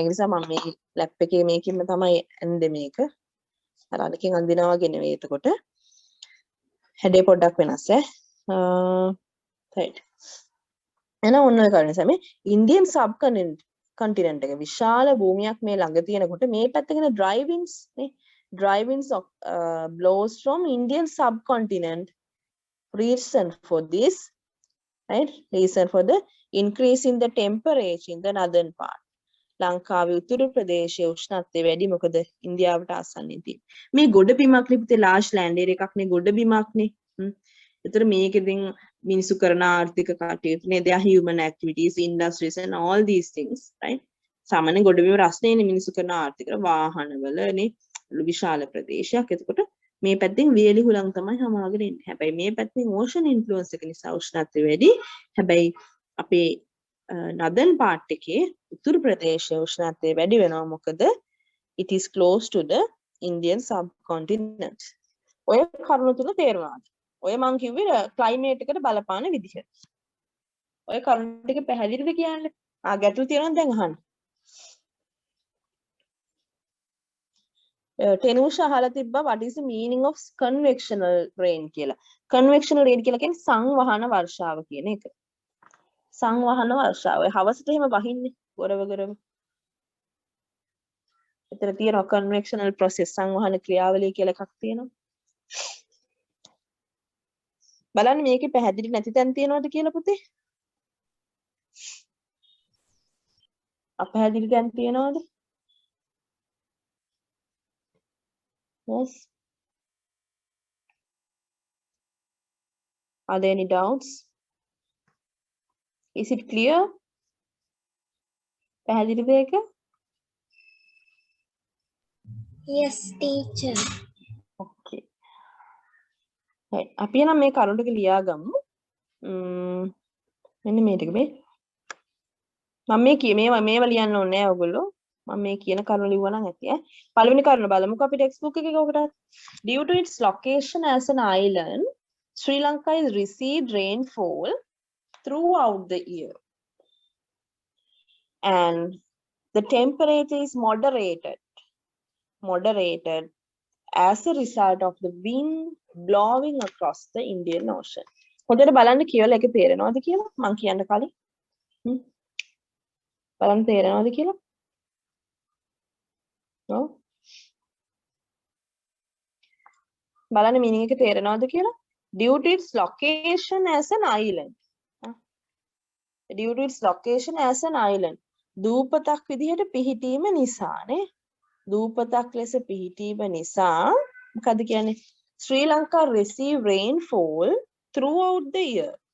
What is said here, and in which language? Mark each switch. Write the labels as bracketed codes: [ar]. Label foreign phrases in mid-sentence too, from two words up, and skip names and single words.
[si] ඒ නිසා මම මේ ලැප් එකේ මේකින්ම තමයි ඇඳේ මේක. අර අරකින් අඳිනවා වගේ නෙවෙයි. එතකොට හැඩේ පොඩ්ඩක් වෙනස් right. එහෙනම් ඔන්න ඔය කාරණේ තමයි ඉන්දියන් සබ්කොන්ටිනෙන්ට් එක විශාල භූමියක් මේ ළඟ තියෙනකොට මේ පැත්තගෙන [en] dry winds [si] නේ [en] dry winds blows from Indian subcontinent. Reason for this, right? Reason for the increase in the temperature in the northern part. [si] ලංකාවේ උතුරු ප්‍රදේශයේ උෂ්ණත්වය වැඩි. මොකද ඉන්දියාවට ආසන්නයේ තියෙන මේ ගොඩබිමක් නේ පුතේ [en] large land area [si] එකක් නේ ගොඩබිමක් නේ. ඒතර මේකෙන් මිනිසු කරන ආර්ථික කටයුතු නේ, [en] there are human activities, industries and all these things, right? [si] සාමාන්‍ය ගොඩබිම රස්නේනේ මිනිසු කරන ආර්ථික වාහනවලනේ විශාල ප්‍රදේශයක්. එතකොට මේ පැත්තෙන් වියලි හුලං තමයි හමාගෙන ඉන්නේ. හැබැයි මේ පැත්තෙන් ඕෂන් ඉන්ෆ්ලුවන්ස් එක නිසා උෂ්ණත්වය වැඩි. හැබැයි අපේ [en] northern part [si] එකේ උතුරු ප්‍රදේශයේ උෂ්ණත්වය වැඩි වෙනවා. [en] මොකද it is close to the Indian subcontinent. [si] ඔය කරුණ තුන තේරුණාද? ඔය මං කිව්වේ ක්ලයිමේට් එකට බලපාන විදිහ. ඔය කරුණ ටික පැහැදිලිද කියන්නේ? ගැටලු තියෙනවද දැන් අහන්න. ටෙනුෂ අහලා තිබ්බා [en] what is the meaning of convectional rain [si] කියලා. [en] convectional rain [si] කියලා කියන්නේ සංවහන වර්ෂාව කියන එක. සංවහන වර්ෂාව. ඔය හවසට එහෙම වහින්නේ ගොරව ගොරව. එතන තියෙනවා [en] convectional process [si] සංවහන ක්‍රියාවලිය කියලා එකක් තියෙනවා. බලන්න මේකේ පැහැදිලි නැති තැන් තියෙනවද කියලා පුතේ? අපැහැදිලි තැන් තියෙනවද? [en] Yes. Are there any doubts? Is it clear? [si] පැහැදිලිද ඒක? [en] Yes, teacher. Okay. right. [si] අපි නම් මේ කරුණ ටික ලියා ගමු. මෙන්න මේ ටික මේ. මම මේව ලියන්න ඕනේ නෑ ඔයගොල්ලෝ. මම මේ කියන කරුණ ලිව්වා නම් ඇති ඈ. පළවෙනි කරුණ බලමුකෝ අපි ටෙක්ස්ට් බුක් එකේ කොකට. [en] Due to its location as an island, Sri Lanka is received rainfall throughout the year. And the temperature is moderated as a result of the wind blowing across the Indian Ocean. [si] හොඳට බලන්න කියලා එක තේරෙනවද කියලා මං කියන්න කලින්. බලන්න තේරෙනවද කියලා? ඔව්. බලන්න meaning එක තේරෙනවද කියලා? [en] Due to its location as an island. Due to its location as an island. [si] දූපතක් විදිහට පිහිටීම නිසානේ. දූපතක් ලෙස පිහිටීම නිසා මොකද කියන්නේ? [en] Sri Lanka receive rainfall throughout the year.